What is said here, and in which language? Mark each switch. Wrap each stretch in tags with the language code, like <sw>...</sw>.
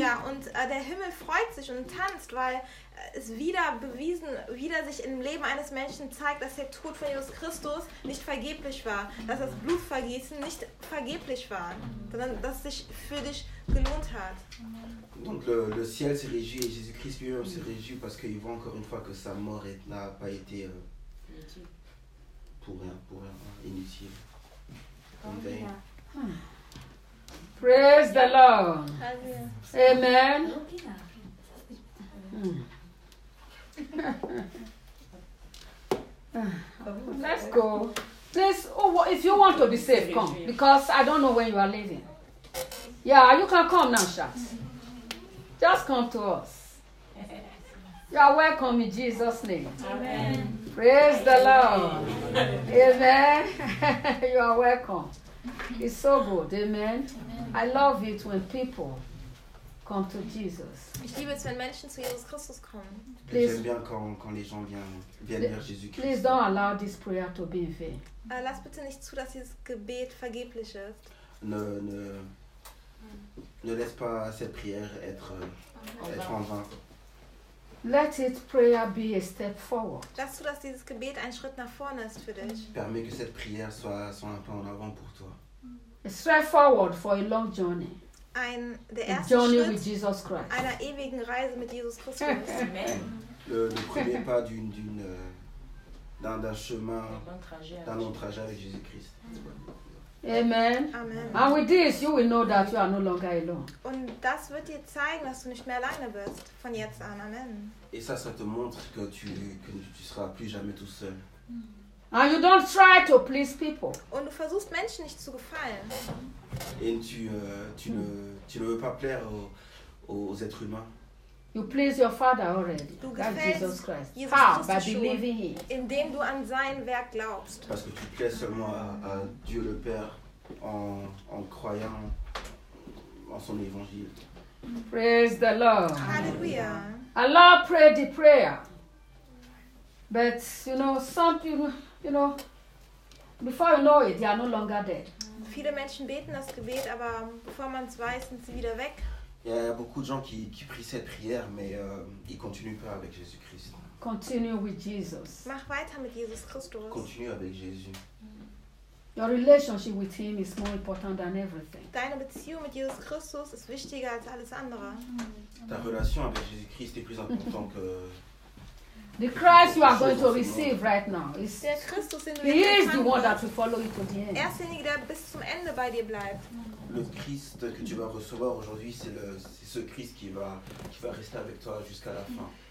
<de>Ja, und der Himmel freut sich und tanzt, weil es wieder bewiesen, wieder sich im Leben eines Menschen zeigt, dass der Tod von Jesus Christus nicht vergeblich war, dass das Blutvergießen nicht vergeblich war, sondern dass sich für dich gelohnt hat.</de> <fr>Donc le ciel s'est réjoui et Jésus-Christ lui-même s'est réjoui parce qu'il voit encore une fois que sa mort n'a pas été pour rien, inutile.</fr> <en>Praise the Lord. Amen. Let's go. Please, if you want to be safe, come. Because I don't know when you are leaving. Yeah, you can come now, Shat. Just come to us. You are welcome in Jesus' name. Amen. Praise the Lord. Amen. You are welcome. It's so good. Amen. Amen. I love it when people come to Jesus.</en> <de>Ich liebe es, wenn Menschen zu Jesus Christus kommen.</de> <fr>Please, j'aime bien quand les gens viennent vers Jésus Christ.</fr> <en>Please don't allow this prayer to be in vain.</en> <de>Lass bitte nicht zu, dass dieses Gebet vergeblich ist.</de> <fr>Ne laisse pas cette prière être en vain.</fr> <en>Let it prayer be a step forward.</en> <de>Lass zu, dass dieses Gebet ein Schritt nach vorne ist für dich.</de> <fr>Permet que cette prière soit un pas en avant pour toi.</fr> <en>A step forward for a long journey.</en> <de>Einer ewigen Reise mit Jesus Christus.</de> <fr>Le premier pas d'un chemin, d'un long trajet avec Jésus Christ.</fr> <en>Amen. Amen. And with this, you will know that you are no longer alone.</en> <de>Und das wird dir zeigen, dass du nicht mehr alleine bist von jetzt an.</de> <en>Amen.</en> <fr>Et ça te montre que tu seras plus jamais tout seul.</fr> <en>And you don't try to please people.</en> <de>Und du versuchst Menschen nicht zu gefallen.</de> <fr>Et tu ne veux pas plaire aux êtres humains.</fr> <en>You please your father already.</en> <de>Du gefällst</de> <en>Jesus Christ. By believing him.</en> <de>Indem du an sein Werk glaubst.</de> <fr>Parce que tu plais seulement à Dieu le Père en croyant en son évangile.</fr> <en>Praise the Lord. Hallelujah. Allah pray the prayer. But you know, some you know, before you know it, they are no longer dead.</en> <de>Viele Menschen beten das Gebet, aber bevor man es weiß, sind sie wieder weg.</de> <fr>Il y a beaucoup de gens qui prient cette prière, mais ils continuent pas avec Jésus Christ.</fr> <en>Continue with Jesus.</en> <de>Mach weiter mit Jesus Christus.</de> <fr>Continue avec Jésus.</fr> <en>Your relationship with him is more important than everything.</en> <de>Deine Beziehung mit Jesus Christus ist wichtiger als alles andere.</de> <fr>Ta relation avec Jésus Christ est plus importante que.</fr> <en>The Christ you are going to receive right now is</en> <de>der Christus, den du</de> <en>he is the one that will follow you to the end.</en> <de>Er ist derjenige, der bis zum Ende bei dir bleibt.</de> <fr>Le Christ que tu vas recevoir aujourd'hui, c'est ce Christ qui va rester avec toi jusqu'à la fin.</fr>